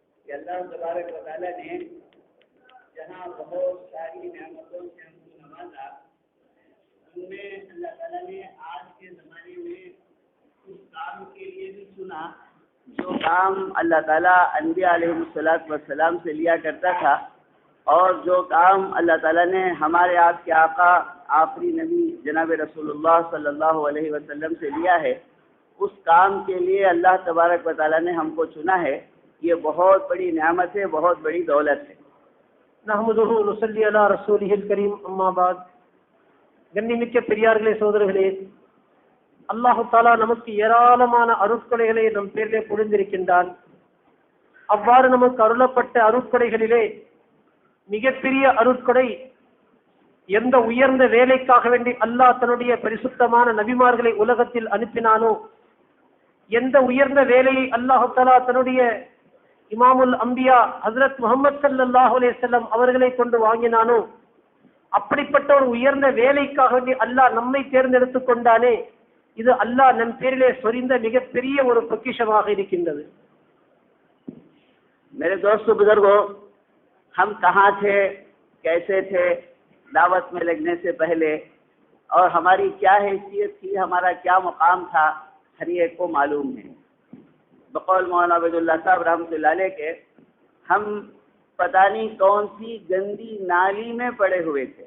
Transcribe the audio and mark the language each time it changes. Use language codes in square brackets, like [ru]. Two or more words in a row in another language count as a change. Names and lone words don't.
[ur] کہ [ar] اللہ تبارک و تعالیٰ [ur] نے جہاں بہت ساری نعمتوں سے ہم کو نوازا، ان میں اللہ تعالیٰ نے آج کے زمانے میں اس کام کے لیے بھی چنا جو کام اللہ تعالیٰ انبیاء [ar] علیہ السلام [ur] سے لیا کرتا تھا، اور جو کام اللہ تعالیٰ نے ہمارے آپ کے آقا آخری نبی جناب [ar] رسول اللہ صلی اللہ علیہ وسلم [ur] سے لیا ہے، اس کام کے لیے [ar] اللہ تبارک و تعالیٰ [ur] نے ہم کو چنا ہے۔ یہ بہت بڑی نعمت ہے، بہت بڑی دولت ہے۔ [ar] نحمدہ ونصلی علی رسولہ الکریم، اما بعد. [ta] கண்ணிமிக்க பெரியார்களே, சோதரர்களே, [ar] الله تعالى [ta] நமக்கு ஏராளமான அருட்கொடைகளை நம் பேரிலே பொழிந்திருக்கின்றான். அவ்வாறு நமக்கு அருளப்பட்ட அருட்கொடைகளிலே மிகப்பெரிய அருட்கொடை, எந்த உயர்ந்த வேலைக்காக வேண்டி அல்லாஹ் தன்னுடைய பரிசுத்தமான நபிமார்களை உலகத்தில் அனுப்பினானோ, எந்த உயர்ந்த வேலையை [ar] الله تعالى [ta] தன்னுடைய [ar] إمام الأنبياء [ta] ஹஜ்ரத் முஹம்மது [ar] صلى الله عليه وسلم [ta] அவர்களை கொண்டு வாங்கினானோ, அப்படிப்பட்ட ஒரு உயர்ந்த வேலைக்காக வேண்டி அல்லாஹ் நம்மை தேர்ந்தெடுத்துக் கொண்டானே, இது அல்லாஹ் நம் பேரிலே சொரிந்த மிகப்பெரிய ஒரு பொக்கிஷமாக இருக்கின்றது. [ur] میرے دوستوں بزرگوں، ہم کہاں تھے، کیسے تھے دعوت میں لگنے سے پہلے، اور ہماری کیا حیثیت تھی، ہمارا کیا مقام تھا، ہر ایک کو معلوم ہے. بقول مولانا عبیداللہ صاحب [ar] رحمۃ اللہ علیہ [ur] کے، ہم پتا نہیں کون سی گندی نالی میں پڑے ہوئے تھے.